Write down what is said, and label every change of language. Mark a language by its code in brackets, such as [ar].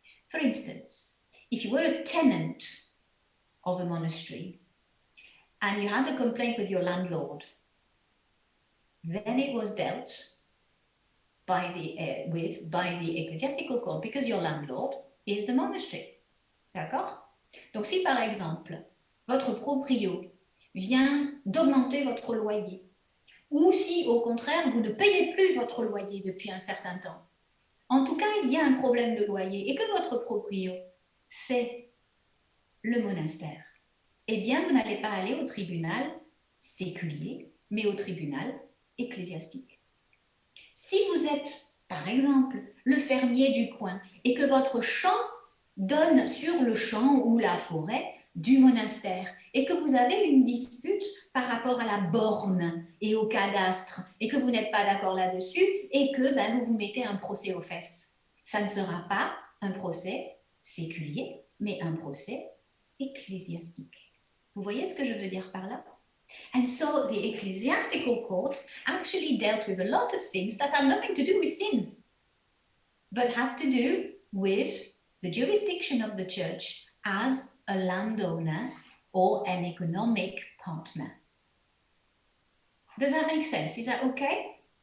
[en] For instance, if you were a tenant of a monastery and you had a complaint with your landlord, then it was dealt by the ecclesiastical court because your landlord is the monastery. [fr] D'accord? Donc si par exemple, votre proprio vient d'augmenter votre loyer, ou si au contraire, vous ne payez plus votre loyer depuis un certain temps, en tout cas, il y a un problème de loyer et que votre proprio, c'est le monastère, eh bien, vous n'allez pas aller au tribunal séculier, mais au tribunal ecclésiastique. Si vous êtes, par exemple, le fermier du coin et que votre champ donne sur le champ ou la forêt du monastère et que vous avez une dispute par rapport à la borne et au cadastre et que vous n'êtes pas d'accord là-dessus et que vous vous mettez un procès aux fesses. Ça ne sera pas un procès séculier, mais un procès ecclésiastique. Vous voyez ce que je veux dire par là? [en] And so the ecclesiastical courts actually dealt with a lot of things that had nothing to do with sin, but had to do with the jurisdiction of the church as a landowner or an economic partner. Does that make sense? Is that okay?